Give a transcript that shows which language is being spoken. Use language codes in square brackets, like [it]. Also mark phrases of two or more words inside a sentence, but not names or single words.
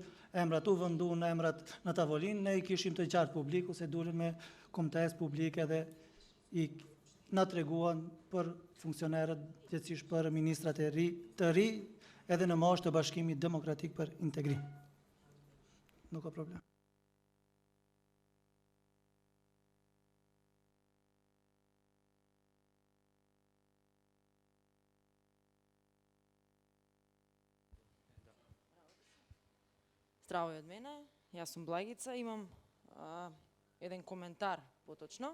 [sq] emrat, u vënduan emrat në tavolinë, ne i kishim të qartë publiku se dulën me komitesë publike dhe i na treguan për funksionerët, gjithsesi për ministrat e të ri, edhe në moshë të Bashkimit Demokratik për Integrim. Nuk ka problem. [mk] Здраво и од мене, јас сум Благица, имам еден коментар поточно.